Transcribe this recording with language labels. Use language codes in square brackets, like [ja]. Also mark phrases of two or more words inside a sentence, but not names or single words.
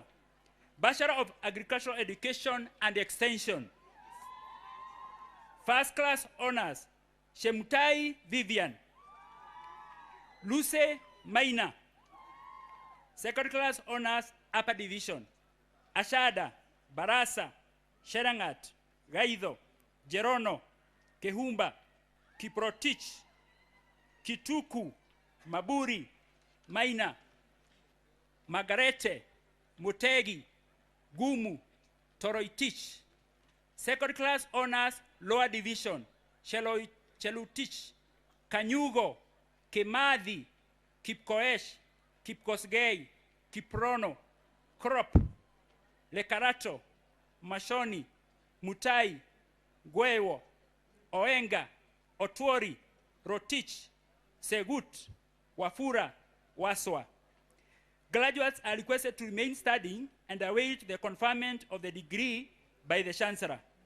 [en] Bachelor of Agricultural Education and Extension. First class honors, Shemutai Vivian, Luce Maina, Second class honors upper division. Ashada, Barasa, Sherangat, Gaido, Jerono, Kehumba, Kiprotich, Kituku, Maburi, Maina, Margarete, Mutegi, Gumu, Toroitich. Second class honors lower division. Chelutich, Kanyugo, Kemadhi, Kipkoesh, Kipkosgei, Kiprono, Krop, Lekarato, Mashoni, Mutai, Gwewo, Oenga, Otwori, Rotich, Segut, Wafura, Waswa. Graduates are requested to remain studying and await the conferment of the degree by the Chancellor.